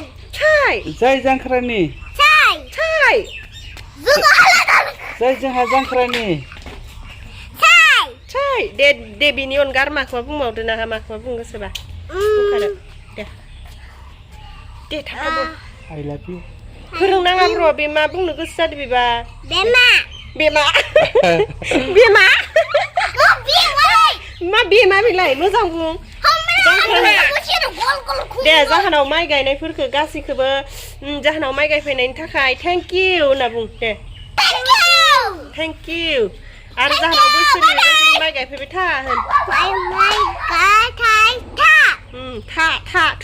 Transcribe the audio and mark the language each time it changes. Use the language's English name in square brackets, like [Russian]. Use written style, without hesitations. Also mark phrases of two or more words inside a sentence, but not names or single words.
[Bodo] साय जय जांख्रानि साय साय जय जोंहा जांख्रानि साय साय दे बिनि अनगा आरो माखौबा बुंबावदो ना माखौबा बुंनो गोसोबा बुंखादो दे थाखाबो [English] I love you [Bodo] फोरोंनाङा र' बे मा बुंनो गोसो जादो बेबा बेमा मा बेमा बेलाय मोजां बुं दे जाहोनाव माइ गायनायफोरखौ गासैखौबो जाहोनाव माइ गायफैनायनि थाखाय [English] thank you [Bodo] होनना बुं दे [English] thank you [Bodo] आरो जाहोनाव बोसोरै माइ गायफैबाय था होन था